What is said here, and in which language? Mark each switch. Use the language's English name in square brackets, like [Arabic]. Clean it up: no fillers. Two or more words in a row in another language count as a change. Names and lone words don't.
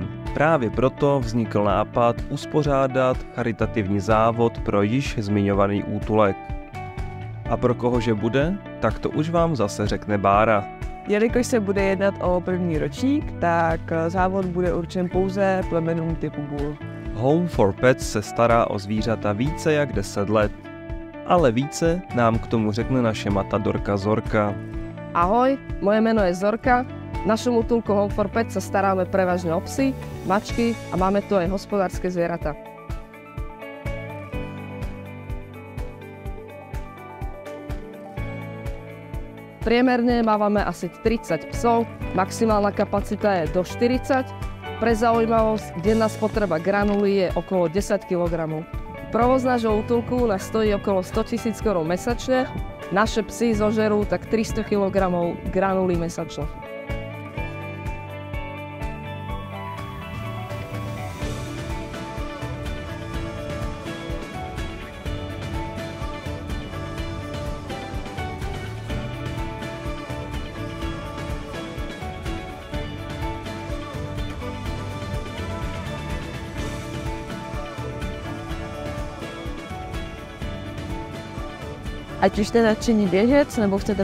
[Czech] Právě proto vznikl nápad uspořádat charitativní závod pro již zmiňovaný útulek. A pro kohože bude, tak to už vám zase řekne Bára. Jelikož se bude jednat o první ročník, tak závod bude určen pouze plemenům typu bull. Home for Pets se stará o zvířata více jak 10 let. Ale více nám k tomu řekne naše matadorka Zorka. [Slovak] Ahoj, moje meno je Zorka. V našom útulku Home for Pets sa staráme prevažne o psy, mačky a máme tu aj hospodárske zvieratá. Priemerne mávame asi 30 psov, maximálna kapacita je do 40. Pre zaujímavosť, denná spotreba granuly je okolo 10 kg. Provoz nášho útulku nás stojí okolo 100 000 korún mesačne. Naše psy zožerú tak 300 kg granulí mesačne. [Czech] Ať už jste nadšení běžec nebo chcete